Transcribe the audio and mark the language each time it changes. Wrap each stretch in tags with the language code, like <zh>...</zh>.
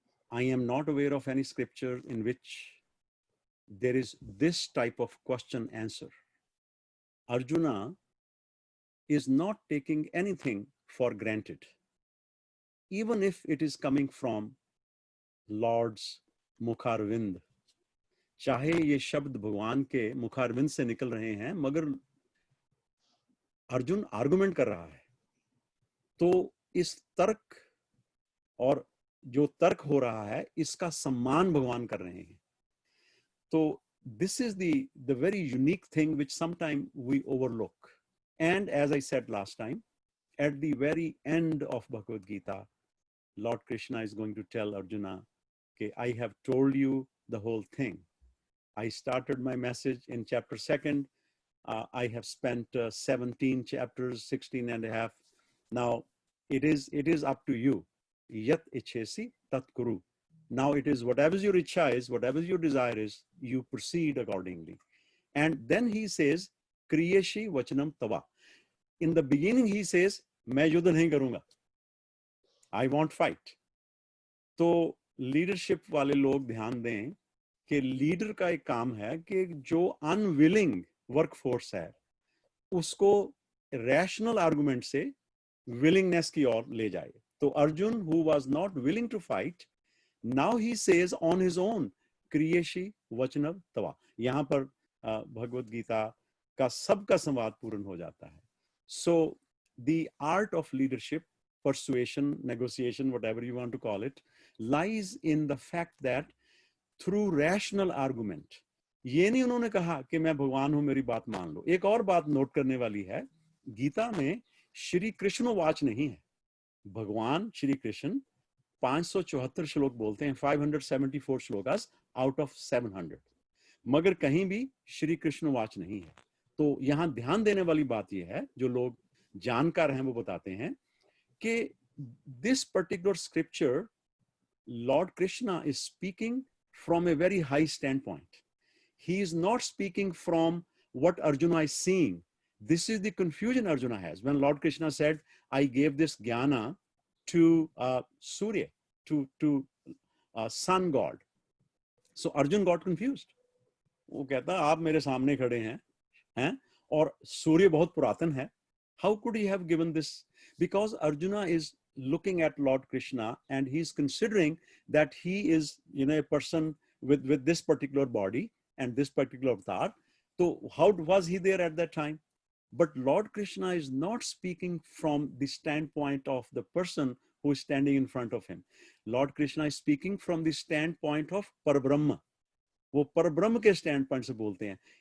<en>I am not aware of any scripture in which there is this type of question answer. Arjuna is not taking anything for granted, even if it is coming from Lord's Mukharvind.</en> <hi>चाहे ये शब्द भगवान के मुखारविंद से निकल रहे हैं, मगर अर्जुन आर्गुमेंट कर रहा है, तो इस तर्क और जो तर्क हो रहा है इसका सम्मान भगवान कर रहे हैं.</hi> <en>तो this is the very unique thing which sometimes we overlook. And as I said last time, at the very end of Bhagavad Gita, Lord Krishna is going to tell Arjuna, okay, I have told you the whole thing. I started my message in chapter 2. I have spent 17 chapters, 16 and a half. Now it is up to you.</en> <sa>Yat ichesi tat kuru.</sa> <en>Now it is whatever your ichha is, whatever your desire is, you proceed accordingly. And then he says,</en> <sa>Kriyeshi vachanam tava.</sa> <en>In the beginning he says,</en> <hi>मैं युद्ध नहीं करूंगा.</hi> <en>I won't fight.</en> <hi>तो leadership वाले लोग ध्यान दें कि लीडर का एक काम है कि जो अनविलिंग वर्कफोर्स है उसको रैशनल आर्गुमेंट से विलिंगनेस की ओर ले जाए.</hi> <en>तो Arjun who was not willing to fight, now he says on his own,</en> <sa>क्रियेशी वचनव तवा.</sa> <hi>यहाँ पर भगवत गीता का सबका संवाद पूर्ण हो जाता है.</hi> <en>So the art of leadership, persuasion, negotiation, whatever you want to call it, lies in the fact that through rational argument,</en> <hi>ये नहीं उन्होंने कहा कि मैं भगवान हूं मेरी बात मान लो. एक और बात नोट करने वाली है, गीता में श्री कृष्ण वाच नहीं है. भगवान श्री कृष्ण 574 श्लोक बोलते हैं, 574 श्लोकास</hi> <en>out of</en> <hi>700, मगर कहीं भी श्री कृष्ण वाच नहीं है. तो यहां ध्यान देने वाली बात यह है, जो लोग जानकार हैं वो बताते हैं कि</hi> <en>this particular scripture, Lord Krishna is speaking from a very high standpoint. He is not speaking from what Arjuna is seeing. This is the confusion Arjuna has. When Lord Krishna said, I gave this jnana to Surya, to sun god. So Arjun got confused.</en> <hi>वो कहता आप मेरे सामने खड़े हैं और सूर्य बहुत पुरातन है.</hi> <en>How could he have given this? Because Arjuna is looking at Lord Krishna, and he's considering that he is, a person with this particular body and this particular avatar. So how was he there at that time? But Lord Krishna is not speaking from the standpoint of the person who is standing in front of him. Lord Krishna is speaking from the standpoint of Parabrahma.</en> <hi>वो परब्रह्म के standpoint से बोलते हैं.</hi>